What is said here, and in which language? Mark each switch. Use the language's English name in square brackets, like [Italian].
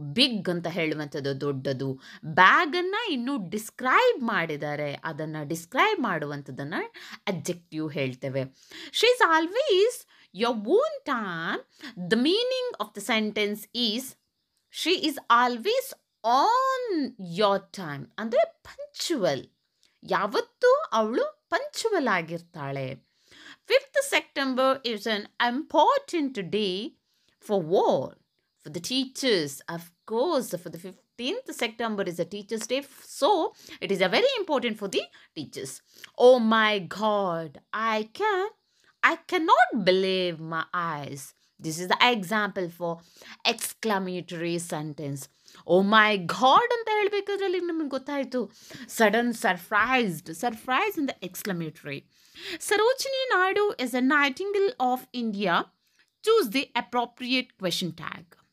[Kannada] Big ಅಂತ ಹೇಳುವಂಥದ್ದು ದೊಡ್ಡದು. ಬ್ಯಾಗನ್ನು ಇನ್ನೂ ಡಿಸ್ಕ್ರೈಬ್ ಮಾಡಿದ್ದಾರೆ, ಅದನ್ನು ಡಿಸ್ಕ್ರೈಬ್ ಮಾಡುವಂಥದ್ದನ್ನು ಅಡ್ಜೆಕ್ಟಿವ್ ಹೇಳ್ತೇವೆ. [English] She is always your own time. The meaning of the sentence is she is always on your time. [Kannada] ಅಂದರೆ ಪಂಕ್ಚುವಲ್, ಯಾವತ್ತೂ ಅವಳು punctual ಆಗಿರ್ತಾಳೆ. [English] 5th September is an important day for all. For the teachers, of course, for the 15th September is a Teachers' Day, so it is a very important for the teachers. Oh my God, I cannot believe my eyes. This is the example for exclamatory sentence. Oh my God [Kannada] ಅಂತ ಹೇಳಬೇಕಾದ್ರಲ್ಲಿ ನಮಗೆ ಗೊತ್ತಾಯಿತು. [English] Sudden surprise in the exclamatory. Sarojini Naidu is a Nightingale of India. Choose the appropriate question tag.